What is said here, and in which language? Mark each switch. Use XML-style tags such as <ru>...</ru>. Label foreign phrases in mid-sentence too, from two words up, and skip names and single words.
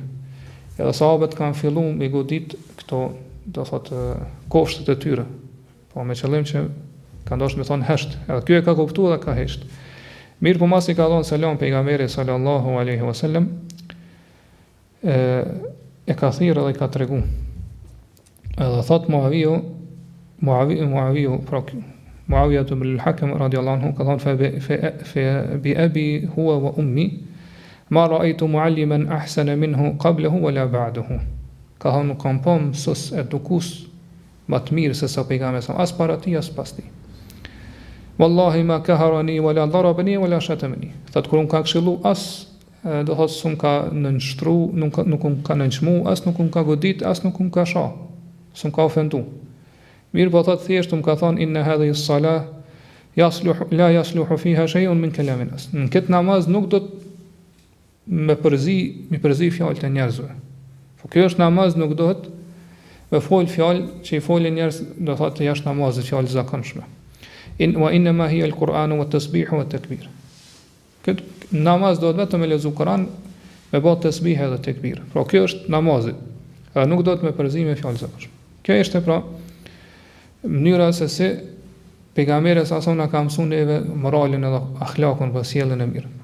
<sq>Edhe sahabët kanë fillu me godit këto, do thotë, kofshët e tyre. Po me qëllim që kanë dashur me thonë hesht. Edhe kjo e ka kuptuar dhe ka hesht. Mirë po mas i ka thonë selam pejgamberi</sq> <ar>صلى الله عليه وسلم,</ar> <sq>e ka thirrë dhe i ka tregu. Edhe thot</sq> <ar>Muawiyah ibn al-Hakim رضي الله عنه</ar> <sq>ka thonë</sq> <ar>فبأبي هو وأمي ما رأيت معلما أحسن منه قبله ولا بعده.</ar> <sq>Ka thonë nuk kam pa mësues edukus më të mirë se sa pejgamberi sa as para tij as pas tij.</sq> <ar>والله ما كهرني ولا ضربني ولا شتمني.</ar> <sq>Thot kur ka këshillu as do thot s'um ka nënshtru, nuk ka nënçmu, as nuk ka godit, as nuk ka shoh. S'um ka ofendu. Mirë po thot thjesht ka thonë</sq> <ar>إن هذه الصلاة لا يصلح فيها شيء من كلام الناس.</ar> <sq>Në këtë namaz nuk do të me përzi fjalët e njerëzve. Po kjo është namaz, nuk do të me fol fjalë që i folin njerëz, do thotë jashtë namazit, fjalë zakonshme.</sq> <ar>وإنما هي القرآن والتسبيح والتكبير.</ar> <sq>Këtë namaz do të vetëm me lexu Kur'an, me bë tasbih edhe tekbir. Pra kjo është namazi. Edhe nuk do të me përzi me fjalë zakonshme. Kjo është pra mënyra se si pejgamberi sa na ka mësuar neve moralin edhe akhlakun për sjelljen e mirë.</sq>